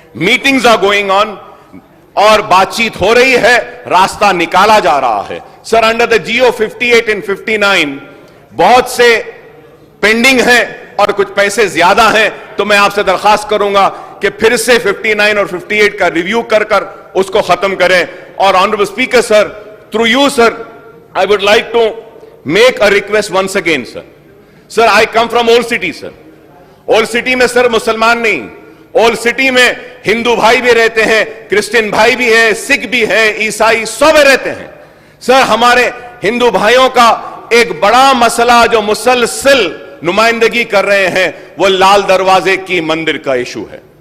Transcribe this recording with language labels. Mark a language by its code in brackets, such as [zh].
[en] meetings are going on [ur] اور بات چیت ہو رہی ہے, راستہ نکالا جا رہا ہے. سر [en] under the GO 58 and 59 [ur] بہت سے پینڈنگ ہیں اور کچھ پیسے زیادہ ہیں. تو میں آپ سے درخواست کروں گا کہ پھر سے 59 اور 58 کا ریویو کر اس کو ختم کریں. [en] اور honourable speaker sir, through you sir, I would like to make a request once again, sir. Sir, I come from Old City, sir. [ur] Old City میں سر مسلمان نہیں, اولڈ سٹی میں ہندو بھائی بھی رہتے ہیں, کرسچن بھائی بھی ہے, سکھ بھی ہے, عیسائی سب رہتے ہیں. سر ہمارے ہندو بھائیوں کا ایک بڑا مسئلہ جو مسلسل نمائندگی کر رہے ہیں وہ لال دروازے کی مندر کا ایشو ہے.